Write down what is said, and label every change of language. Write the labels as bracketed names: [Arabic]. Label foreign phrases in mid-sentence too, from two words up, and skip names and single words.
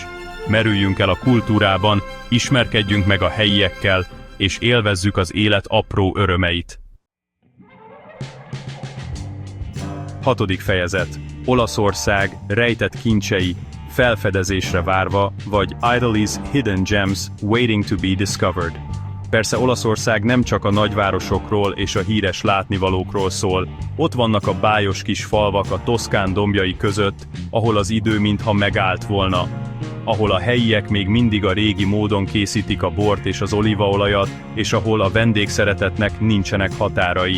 [Hungarian] Merüljünk el a kultúrában, ismerkedjünk meg a helyiekkel, és élvezzük az élet apró örömeit. 6. fejezet. Olaszország rejtett kincsei, felfedezésre várva, vagy [English] Italy's hidden gems waiting to be discovered. [Hungarian] Persze Olaszország nem csak a nagyvárosokról és a híres látnivalókról szól. Ott vannak a bájos kis falvak a Toszkán dombjai között, ahol az idő mintha megállt volna. Ahol a helyiek még mindig a régi módon készítik a bort és az olívaolajat, és ahol a vendégszeretetnek nincsenek határai.